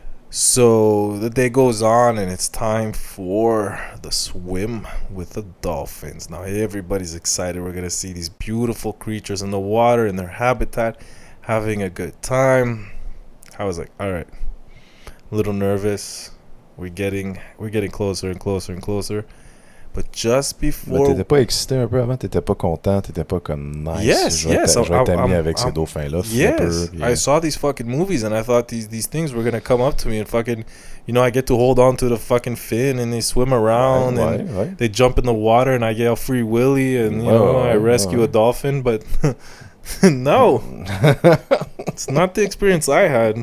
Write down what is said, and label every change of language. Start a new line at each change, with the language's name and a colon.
English: So the day goes on and it's time for the swim with the dolphins. Now everybody's excited. We're gonna see these beautiful creatures in the water in their habitat, having a good time. I was like, all right, a little nervous. We're getting closer and closer and closer. But just before...
French: Mais t'étais pas excité un peu avant? T'étais pas content? T'étais pas comme nice?
English: Yes, yes.
French: Je vais t'amener avec ces dauphins-là.
English: Yes. I saw these fucking movies and I thought these things were going to come up to me and fucking... You know, I get to hold on to the fucking fin and they swim around and they jump in the water and I get a free willy and, you know, I rescue a dolphin. But no. It's not the experience I had.